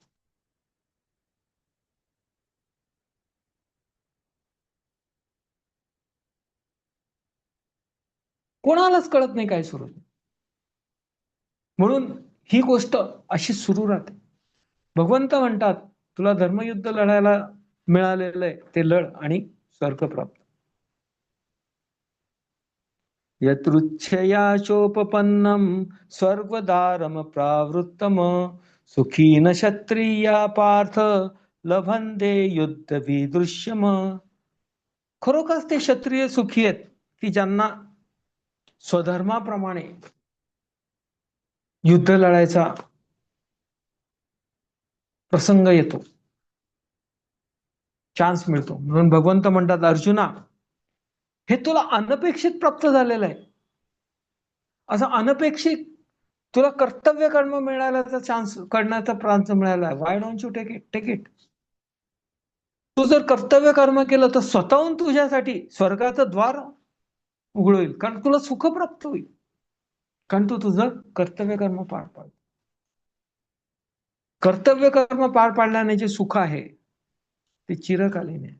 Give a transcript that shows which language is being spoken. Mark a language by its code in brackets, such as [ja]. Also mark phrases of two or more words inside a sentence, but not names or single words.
[mr] कोणालाच कळत नाही काय सुरू. म्हणून ही गोष्ट अशी सुरू राहते. भगवंत म्हणतात तुला धर्मयुद्ध लढायला मिळालेलं आहे, ते लढ आणि स्वर्ग प्राप्त. [sa] यतृच्छया चोपपन्नम स्वर्गदारम प्रावृत्तम सुखी न क्षत्रिया पार्थ लभंदे युद्ध विदृश्यम. [mr] खरोखरच ते क्षत्रिय सुखी आहेत की ज्यांना स्वधर्माप्रमाणे युद्ध लढायचा प्रसंग येतो, चान्स मिळतो. म्हणून भगवंत म्हणतात अर्जुना, हे तुला अनपेक्षित प्राप्त झालेलं आहे. असं अनपेक्षित तुला कर्तव्य कर्म मिळाल्याचा चान्स करण्याचा प्रांत मिळाला. [en] Why don't you take it. [mr] तू जर कर्तव्य कर्म केलं तर स्वतःहून तुझ्यासाठी स्वर्गाचं द्वार उघड होईल, कारण तुला सुख प्राप्त होईल, कारण तू तुझं कर्तव्य कर्म पार पाड. कर्तव्य कर्म पार पाडल्याने जे सुख आहे ते चिरकालीन आहे.